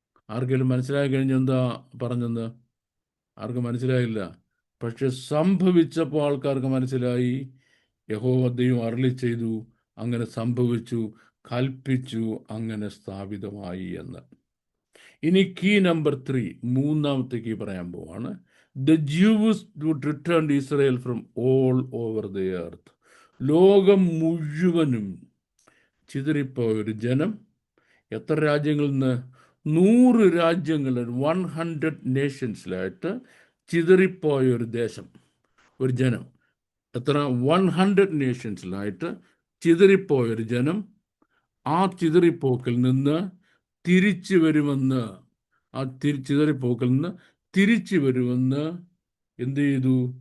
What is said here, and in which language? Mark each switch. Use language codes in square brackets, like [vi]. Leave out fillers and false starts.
[ml] ആർക്കെങ്കിലും മനസ്സിലായി കഴിഞ്ഞെന്താ പറഞ്ഞെന്ന്? ആർക്കും മനസ്സിലായില്ല. പക്ഷെ സംഭവിച്ചപ്പോൾ ആൾക്കാർക്ക് മനസ്സിലായി. യഹോവ ദൈവം അരുളി ചെയ്തു, അങ്ങനെ സംഭവിച്ചു, കൽപ്പിച്ചു, അങ്ങനെ സ്ഥാപിതമായി എന്ന്. ഇനി കീ നമ്പർ 3, മൂന്നാമത്തെ കീ പറയാൻ പോവാണ്. [en] The Jews would return to Israel from all over the earth. [ml] ലോകം മുഴുവനും ചിതറിപ്പോയ ഒരു ജനം എത്ര രാജ്യങ്ങളിൽ നിന്ന്? 100 രാജ്യങ്ങളിൽ 100 നേഷൻസിലായിട്ട് ചിതറിപ്പോയ ഒരു ദേശം, ഒരു ജനം. എത്ര? 100 നേഷൻസിലായിട്ട് ചിതറിപ്പോയൊരു ജനം ആ ചിതറിപ്പോക്കിൽ നിന്ന് തിരിച്ചു വരുമെന്ന്, ചിതറിപ്പോക്കിൽ നിന്ന് തിരിച്ചു വരുമെന്ന് എന്ത് ചെയ്തു?